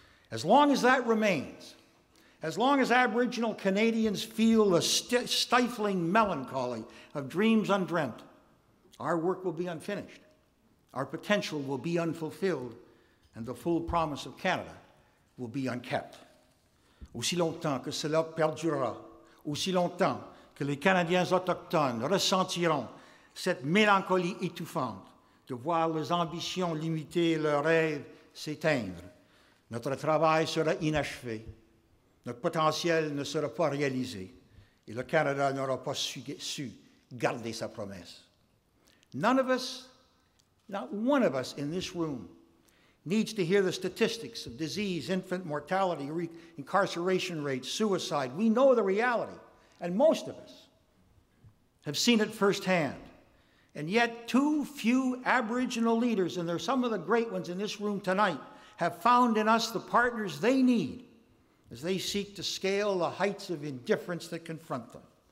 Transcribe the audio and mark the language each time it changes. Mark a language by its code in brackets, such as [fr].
[en] As long as that remains, as long as Aboriginal Canadians feel the stifling melancholy of dreams undreamt, our work will be unfinished, our potential will be unfulfilled, and the full promise of Canada will be unkept. [fr] Aussi longtemps que cela perdurera, aussi longtemps que les Canadiens autochtones ressentiront cette mélancolie étouffante de voir leurs ambitions limitées et leurs rêves s'éteindre, notre travail sera inachevé, notre potentiel ne sera pas réalisé, et le Canada n'aura pas su garder sa promesse. [en] None of us, not one of us in this room, needs to hear the statistics of disease, infant mortality, incarceration rates, suicide. We know the reality, and most of us have seen it firsthand. And yet too few Aboriginal leaders, and there are some of the great ones in this room tonight, have found in us the partners they need as they seek to scale the heights of indifference that confront them.